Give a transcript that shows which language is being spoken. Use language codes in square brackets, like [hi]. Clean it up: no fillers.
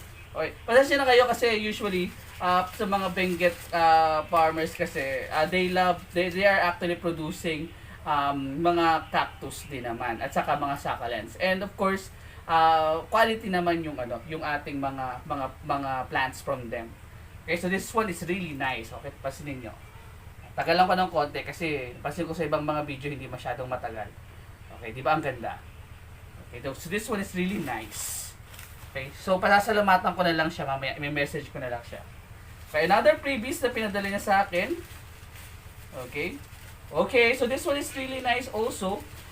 [tl] Okay. Pasensya na kayo kasi usually sa mga Benguet farmers kasi [en] they are actually producing [tl] mga cactus din naman at saka mga succulents. And of course, quality naman yung yung ating mga plants from them. [en] Okay, so this one is really nice. [tl] Okay, pasinin niyo. Tagal lang pa ng konti kasi pasin ko sa ibang mga video hindi masyadong matagal. Okay, di ba ang ganda? [en] Okay, so this one is really nice. Okay, so [tl] pasasalamatan ko na lang siya [en] mamaya, may message ko na lang siya. [tl] Okay, another freebies na pinadala niya sa akin. Okay. [en] Okay, so this one is really nice also.